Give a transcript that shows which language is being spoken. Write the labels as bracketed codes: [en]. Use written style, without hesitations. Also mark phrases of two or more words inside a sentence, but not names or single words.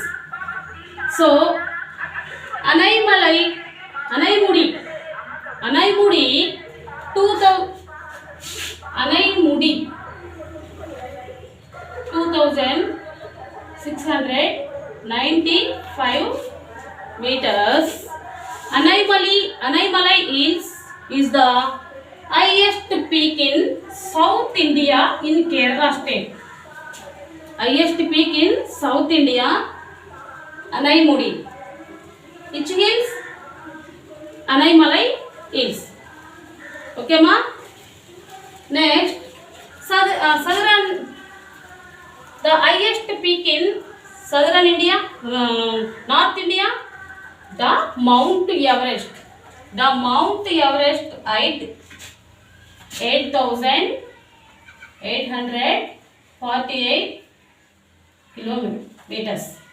[en] So Anaimudi 2,695 meters. Anaimalai Hills is the highest peak in South India in Kerala state. Highest peak in South India, Anaimudi. Which hills? Anaimalai Hills. Okay, ma? Next, southern, the highest peak in southern India, North India, The Mount Everest. The Mount Everest height 8,848 kilometers.